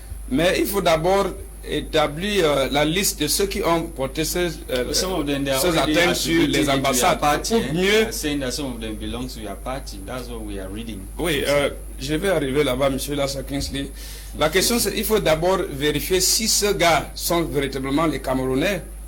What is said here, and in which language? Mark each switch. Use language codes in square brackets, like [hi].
[fr] Mais il faut d'abord établir la liste de ceux qui ont porté ces atteintes sur les ambassades. Party, mieux... [en] saying that some of them belong to your party. That's what we are reading. [fr] Oui, je vais arriver là-bas, monsieur LASHA Kingsley. La question, c'est qu'il faut d'abord vérifier si ces gars sont véritablement les Camerounais.